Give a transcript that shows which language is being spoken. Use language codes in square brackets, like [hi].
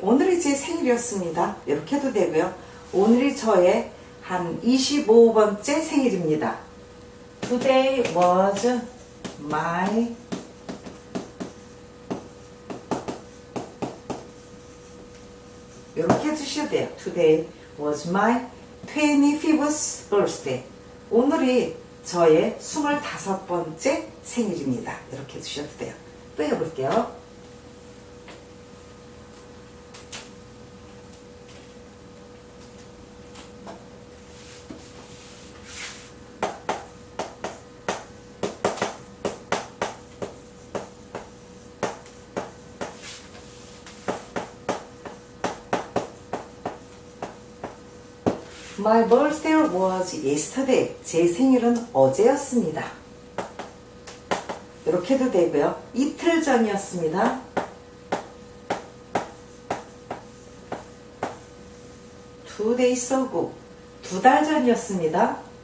[ko] 오늘이 제 생일이었습니다. 이렇게 해도 되고요. 오늘이 저의 한 25번째 생일입니다. [en] Today was my [ko] 이렇게 해주셔야 돼요. [en] Today was my 25th birthday. [ko] 오늘이 저의 25번째 생일입니다. 이렇게 해주셔도 돼요. 또 해볼게요. [en] My birthday was yesterday. [ko] 제 생일은 어제였습니다. 이렇게 해도 되고요. 이틀 전이었습니다. [en] Two days ago. [ko] 2달 전이었습니다.